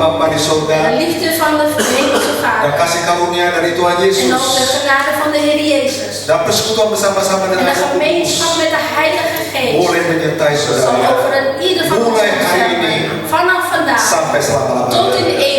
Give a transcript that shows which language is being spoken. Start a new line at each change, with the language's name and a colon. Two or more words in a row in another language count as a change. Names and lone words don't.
Indonesian: di
Dutch: De
Indonesian: surga
Dutch: liefde van de hemelse
Indonesian: dan
Dutch: Vader.
Indonesian: kasih karunia dari Tuhan
Dutch: En ook de
Indonesian: Yesus
Dutch: genade van de Heer Jezus.
Indonesian: dan persekutuan bersama-sama
Dutch: En
Indonesian: dengan
Dutch: de
Indonesian: Roh Kudus
Dutch: gemeenschap met de Heilige Geest.
Indonesian: boleh menyertai
Dutch: Zal
Indonesian: saudara
Dutch: over ieder van ons
Indonesian: mulai hari ini
Dutch: zijn. Vanaf vandaag
Indonesian: sampai
Dutch: tot in
Indonesian: selama-lamanya.